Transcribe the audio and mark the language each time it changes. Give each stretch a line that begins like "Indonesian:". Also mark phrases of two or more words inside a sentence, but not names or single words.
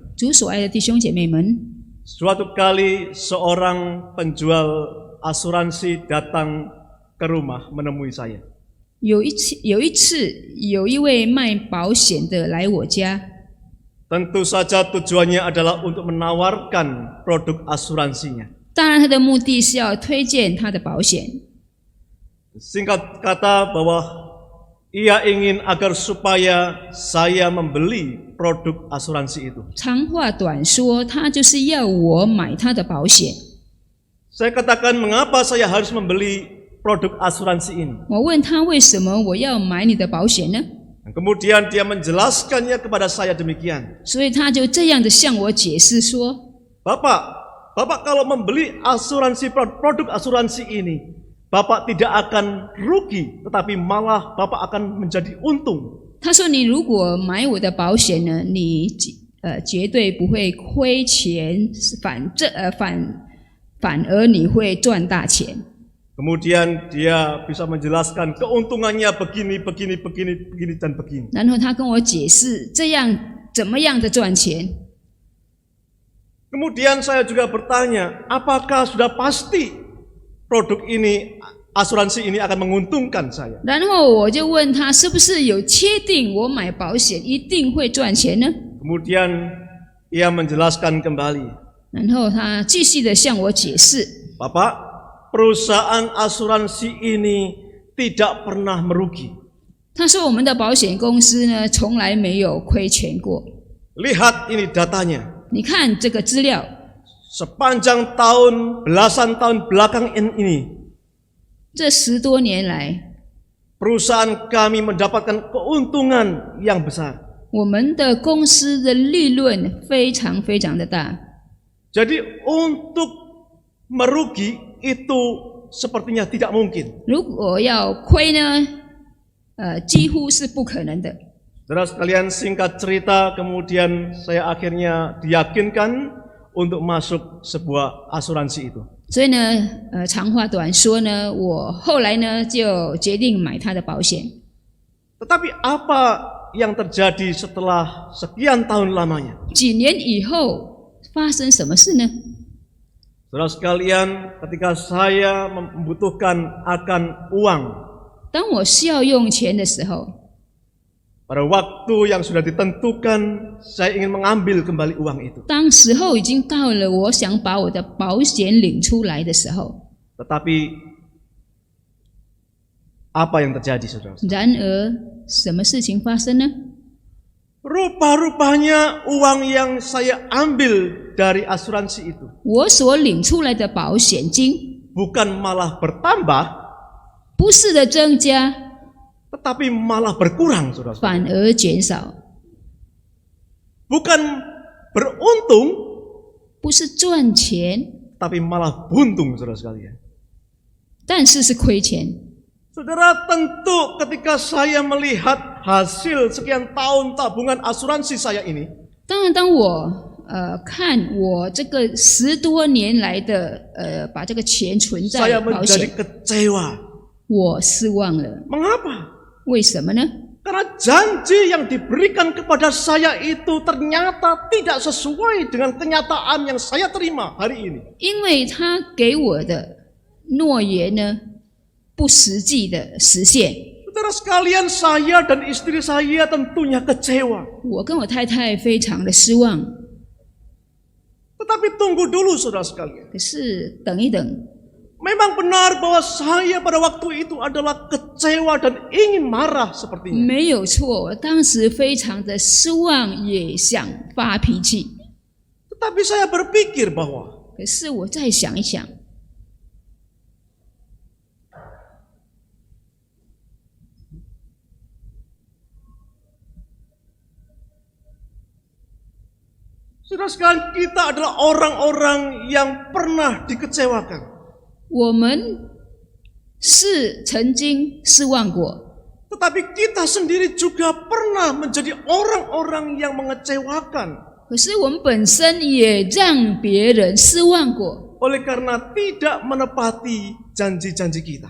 Chinese: 主所爱的弟兄姐妹们，
Indonesian: suatu kali seorang penjual asuransi datang ke rumah menemui saya.
Chinese: 有一次，有一位卖保险的来我家，
Indonesian: Tentu saja tujuannya adalah untuk menawarkan produk asuransinya.
Chinese: 当然他的目的是要推荐他的保险。
Indonesian: Singkat kata bahwa ia ingin agar supaya saya membeli produk asuransi itu.
Chinese: 长话短说，他就是要我买他的保险。
Indonesian: Saya katakan, mengapa saya harus membeli produk asuransi ini?
Chinese: 我问他为什么我要买你的保险呢？
Indonesian: Kemudian dia menjelaskannya kepada saya demikian.
Chinese: 所以他就这样的向我解释说：
Indonesian: Bapak kalau membeli asuransi produk asuransi ini, Bapak tidak akan rugi, tetapi malah Bapak akan menjadi untung.
Chinese: 他说你如果买我的保险呢，你绝对不会亏钱，反而你会赚大钱。
Indonesian: Kemudian dia bisa menjelaskan keuntungannya begini, dan begini.
Chinese: 然后他跟我解释这样怎么样的赚钱。
Indonesian: Kemudian saya juga bertanya, apakah sudah pasti produk ini, asuransi ini akan menguntungkan saya?
Chinese: 然后我就问他，是不是有确定我买保险一定会赚钱呢？
Indonesian: Kemudian ia menjelaskan kembali,
Chinese: 然后他继续的向我解释，
Indonesian: Bapak, perusahaan asuransi ini tidak pernah merugi.
Chinese: 他说我们的保险公司呢，从来没有亏钱过。
Indonesian: Lihat ini datanya.
Chinese: 你看这个资料，
Indonesian: Sepanjang tahun, belasan tahun belakang ini,
Chinese: 这10多年来，
Indonesian: perusahaan kami mendapatkan keuntungan yang besar.
Chinese: 我们的公司的利润非常非常的大。
Indonesian: Jadi untuk merugi itu sepertinya tidak mungkin.
Chinese: 如果要亏呢，几乎是不可能的。
Indonesian: Saudara sekalian, singkat cerita, kemudian saya akhirnya diyakinkan untuk masuk sebuah asuransi itu.
Chinese: 所以呢，长话短说呢，我后来呢就决定买他的保险。
Indonesian: Tetapi apa yang terjadi setelah sekian tahun lamanya?
Chinese: 几年以后发生什么事呢？
Indonesian: Saudara sekalian, ketika saya membutuhkan akan uang,
Chinese: 当我需要用钱的时候，
Indonesian: pada waktu yang sudah ditentukan, saya ingin mengambil kembali uang itu.
Chinese: 当时候已经到了我想把我的保险领出来的时候，
Indonesian: Tetapi apa yang terjadi, saudara?
Chinese: 然而什么事情发生呢？
Indonesian: Rupa-rupanya uang yang saya ambil dari asuransi itu
Chinese: 我所领出来的保险金
Indonesian: bukan malah bertambah,
Chinese: 不是的增加，
Indonesian: tetapi malah berkurang, saudara.
Chinese: 反而减少，
Indonesian: Bukan beruntung,
Chinese: 不是赚钱，
Indonesian: tapi malah buntung, saudara sekalian.
Chinese: 但是是亏钱。
Indonesian: Saudara, tentu ketika saya melihat hasil sekian tahun tabungan asuransi saya ini,
Chinese: 当然，当我看我这个10多年来的把这个钱存在
Indonesian: saya
Chinese: 保
Indonesian: menjadi
Chinese: 险，
Indonesian: kecewa.
Chinese: 我失望了。
Indonesian: Mengapa?
Chinese: 为什么呢？
Indonesian: Karena janji yang diberikan kepada saya itu ternyata tidak sesuai dengan kenyataan yang saya terima hari ini.
Chinese: 因为他给我的诺言呢，不实际的实现。
Indonesian: Saudara sekalian, saya dan istri saya tentunya kecewa.
Chinese: 我跟我太太非常的失望。
Indonesian: Tetapi tunggu dulu, saudara sekalian.
Chinese: 可是等一等，
Indonesian: Memang benar bahwa saya pada waktu itu adalah kecewa dan ingin marah sepertinya.
Chinese: 没有错，我当时非常的失望，也想发脾气。
Indonesian: Tetapi saya berpikir bahwa
Chinese: 可是我再想一想，
Indonesian: saudara sekalian, kita adalah orang-orang yang pernah dikecewakan.
Chinese: 我们是曾经失望过，
Indonesian: Tetapi kita sendiri juga pernah menjadi orang-orang yang mengecewakan.
Chinese: 可是我们本身也让别人失望过，
Indonesian: Oleh karena tidak menepati janji-janji kita.